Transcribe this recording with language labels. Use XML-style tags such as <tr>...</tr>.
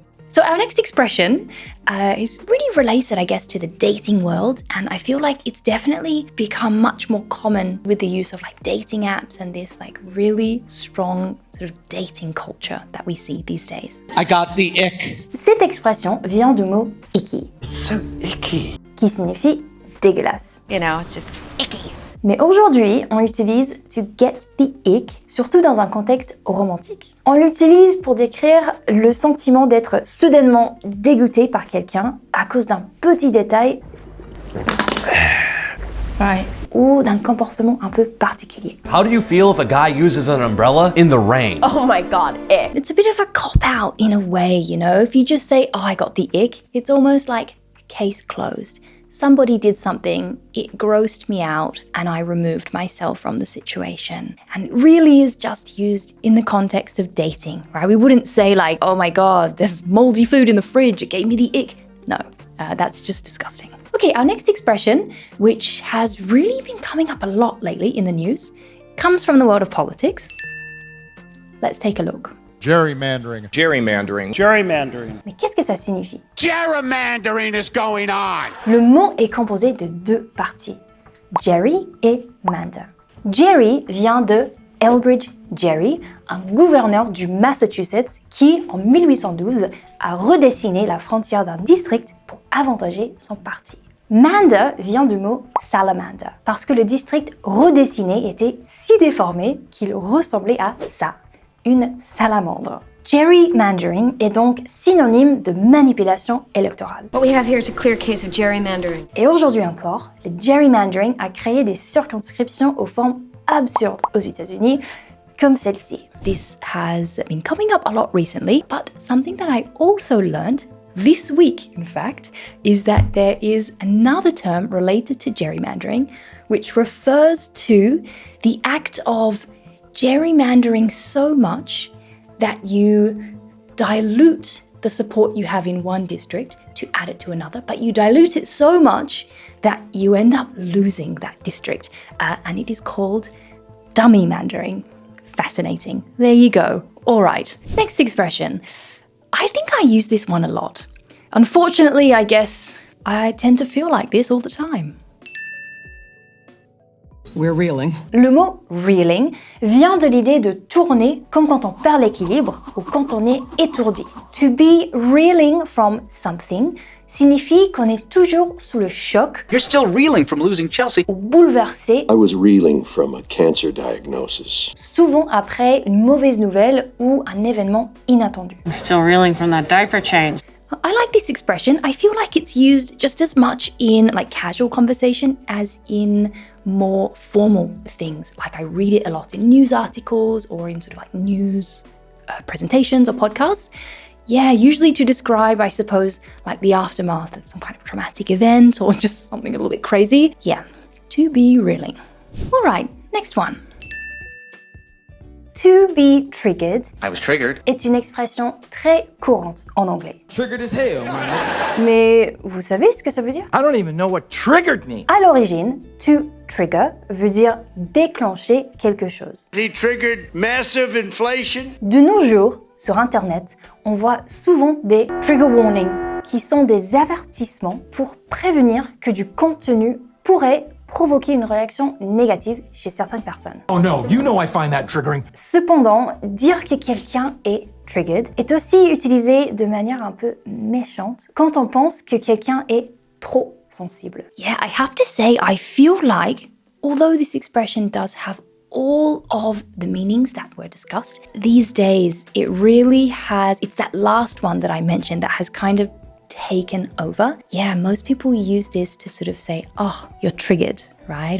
<en>So our next expression is really related, I guess, to the dating world, and I feel like it's definitely become much more common with the use of like dating apps and this like really strong sort of dating culture that we see these days. I got the ick.</en> <fr>Cette expression vient du mot icky,</fr> <en>It's so icky.</en> <fr>qui signifie dégueulasse.</fr> <en>You know, it's just icky.</en> <fr>Mais aujourd'hui, on utilise to get the ick, surtout dans un contexte romantique. On l'utilise pour décrire le sentiment d'être soudainement dégoûté par quelqu'un à cause d'un petit détail ou d'un comportement un peu particulier.</fr> <en>How do you feel if a guy uses an umbrella in the rain? Oh my god, ick. It's a bit of a cop-out in a way, you know? If you just say, oh, I got the ick, it's almost like case closed. Somebody did something, it grossed me out, and I removed myself from the situation. And it really is just used in the context of dating, right? We wouldn't say like, oh my god, there's moldy food in the fridge, it gave me the ick. No, that's just disgusting. Okay, our next expression, which has really been coming up a lot lately in the news, comes from the world of politics. Let's take a look. Gerrymandering. Gerrymandering. Gerrymandering.</en> <fr>Mais qu'est-ce que ça signifie?</fr> <en>Gerrymandering is going on.</en> <fr>Le mot est composé de deux parties, Gerry et Mander. Gerry vient de Elbridge Gerry, un gouverneur du Massachusetts qui, en 1812, a redessiné la frontière d'un district pour avantager son parti. Mander vient du mot salamander, parce que le district redessiné était si déformé qu'il ressemblait à ça, une salamandre. Gerrymandering est donc synonyme de manipulation électorale.</fr> <en>What we have here is a clear case of gerrymandering.</en> <fr>Et aujourd'hui encore, le gerrymandering a créé des circonscriptions aux formes absurdes aux États-Unis, comme celle-ci.</fr> <en>This has been coming up a lot recently, but something that I also learned this week, in fact, is that there is another term related to gerrymandering, which refers to the act of gerrymandering so much that you dilute the support you have in one district to add it to another, but you dilute it so much that you end up losing that district. And it is called dummymandering. Fascinating. There you go. All right, next expression. I think I use this one a lot. Unfortunately, I guess I tend to feel like this all the time. We're reeling.</en> <fr>Le mot reeling vient de l'idée de tourner comme quand on perd l'équilibre ou quand on est étourdi. To be reeling from something signifie qu'on est toujours sous le choc.</fr> <en>You're still reeling from losing Chelsea.</en> <fr>Ou bouleversé,</fr> <en>I was reeling from a cancer diagnosis.</en> <fr>souvent après une mauvaise nouvelle ou un événement inattendu.</fr> <en>I'm still reeling from that diaper change. I like this expression. I feel like it's used just as much in like casual conversation as in more formal things. Like I read it a lot in news articles or in sort of like news presentations or podcasts. Yeah, usually to describe, I suppose, like the aftermath of some kind of traumatic event or just something a little bit crazy. Yeah, to be reeling. All right, next one. To be triggered I was triggered.</en> <fr>est une expression très courante en anglais.</fr> <en>Triggered as hell, man.</en> <fr>Mais vous savez ce que ça veut dire?</fr> <en>I don't even know what triggered me.</en> <fr>À l'origine, to trigger veut dire déclencher quelque chose.</fr> <en>He triggered massive inflation.</en> <fr>De nos jours, sur Internet, on voit souvent des trigger warnings qui sont des avertissements pour prévenir que du contenu pourrait provoquer une réaction négative chez certaines personnes.</fr> <en>Oh no, you know I find that triggering.</en> <fr>Cependant, dire que quelqu'un est triggered est aussi utilisé de manière un peu méchante quand on pense que quelqu'un est trop sensible.</fr> <en>Yeah, I have to say, I feel like, although this expression does have all of the meanings that were discussed, these days it really has, it's that last one that I mentioned that has kind of taken over. Yeah, most people use this to sort of say, oh, you're triggered, right?</en>